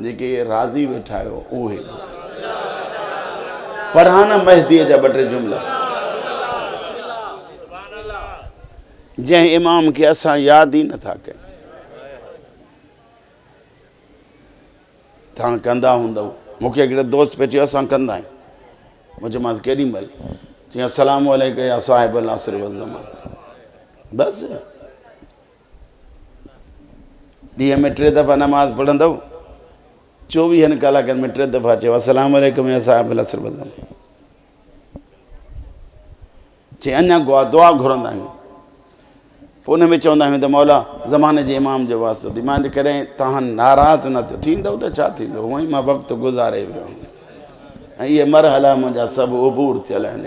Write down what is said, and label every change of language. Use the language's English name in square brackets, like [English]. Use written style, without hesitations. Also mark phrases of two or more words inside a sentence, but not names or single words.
[Sindhi] जेके राज़ी वेठा आहियो उहे पढ़ा न महदीअ जा ॿ टे जुमला। जंहिं इमाम खे असां यादि ई नथा कयूं। तव्हां कंदा हूंदव। मूंखे हिकिड़े दोस्त पे चयो असां कंदा आहियूं। मुंहिंजो मां केॾी महिल चई [Arabic] السلام عليكم يا صاحب العصر والزمان. [Sindhi] बसि ॾींहं में 3 दफ़ा नमाज़ पढ़ंदव, 24 कलाकनि में 3 दफ़ा चयो [Arabic] السلام عليكم يا صاحب العصر والزمان. [Sindhi] चई अञा दुआ घुरंदा आहियूं। पोइ हुन में चवंदा आहियूं त मौला ज़माने जे इमाम जो वास्तो थी। मां कॾहिं तव्हां नाराज़ न थियो थींदव त छा थींदो? हूअं ई मां वक़्तु गुज़ारे वियो आहियां। ऐं इहे मरहला मुंहिंजा सभु उबूर थियल आहिनि।